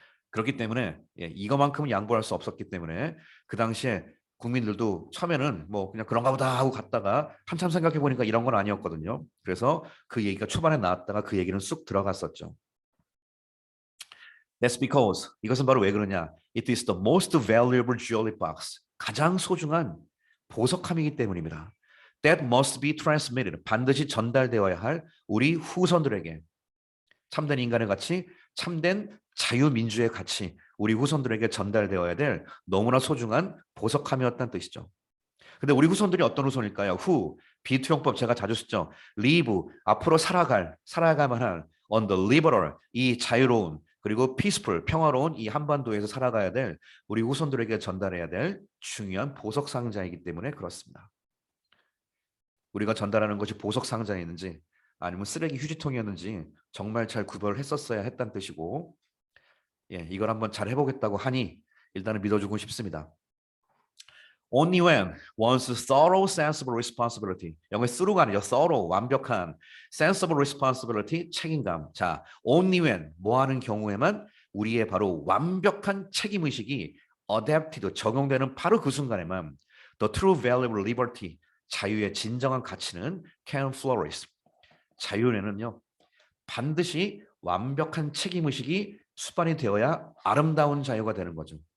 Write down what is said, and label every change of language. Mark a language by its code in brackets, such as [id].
[ko] 그렇기 때문에 이거만큼은 양보할 수 없었기 때문에 그 당시에 국민들도 처음에는 뭐 그냥 그런가 보다 하고 갔다가 한참 생각해 보니까 이런 건 아니었거든요. 그래서 그 얘기가 초반에 나왔다가 그 얘기는 쑥 들어갔었죠. [en] That's because [ko] 이것은 바로 왜 그러냐? [en] It is the most valuable jewelry box. [ko] 가장 소중한 보석함이기 때문입니다. [en] That must be transmitted. [ko] 반드시 전달되어야 할 우리 후손들에게 참된 인간의 가치, 참된 자유민주의 가치, 우리 후손들에게 전달되어야 될 너무나 소중한 보석함이었다는 뜻이죠. 근데 우리 후손들이 어떤 후손일까요? 비투용법 제가 자주 쓰죠. live, 앞으로 살아가만 할 [en] on the liberal, [ko] 이 자유로운 그리고 peaceful, 평화로운 이 한반도에서 살아가야 될 우리 후손들에게 전달해야 될 중요한 보석 상자이기 때문에 그렇습니다. 우리가 전달하는 것이 보석 상자였는지 아니면 쓰레기 휴지통이었는지 정말 잘 구별을 했었어야 했다는 뜻이고, 이걸 한번 잘 해보겠다고 하니 일단은 믿어주고 싶습니다. [en] Only when one's thorough sense of responsibility. [ko] 영어의 through가 아니죠. thorough, 완벽한 [en] sense of responsibility, [ko] 책임감. 자, only when, 뭐 하는 경우에만 우리의 바로 완벽한 책임의식이 adapted, 적용되는 바로 그 순간에만 [en] the true value of liberty, [ko] 자유의 진정한 가치는 [en] can flourish. [ko] 자유에는요, 반드시 완벽한 책임의식이 수반이 되어야 아름다운 자유가 되는 거죠.